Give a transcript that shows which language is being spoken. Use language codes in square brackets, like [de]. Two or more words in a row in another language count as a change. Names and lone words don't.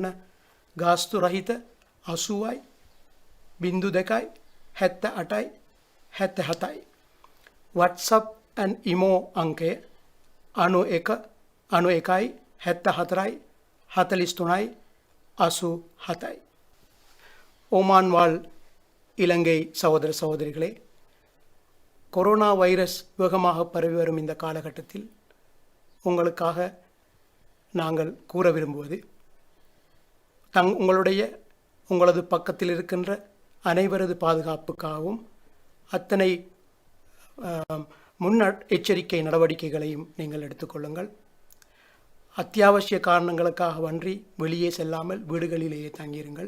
[si] ගාස්තු රහිත 80යි 02යි 78යි 77යි [en] WhatsApp and imo [si] අංකය 91 91යි 74යි 43යි 87යි [ta] ஓமான் வாழ் இலங்கை சகோதர சகோதரிகளே கொரோனா வைரஸ் வேகமாக பரவி வரும் இந்த காலகட்டத்தில் உங்களுக்காக நாங்கள் கூற விரும்புவது உங்களது பக்கத்தில் இருக்கின்ற அனைவரது பாதுகாப்புக்காகவும் அத்தனை முன்னெச்சரிக்கை நடவடிக்கைகளையும் நீங்கள் எடுத்துக்கொள்ளுங்கள் அத்தியாவசிய காரணங்களுக்காகவன்றி வெளியே செல்லாமல் வீடுகளிலேயே தங்கியிருங்கள்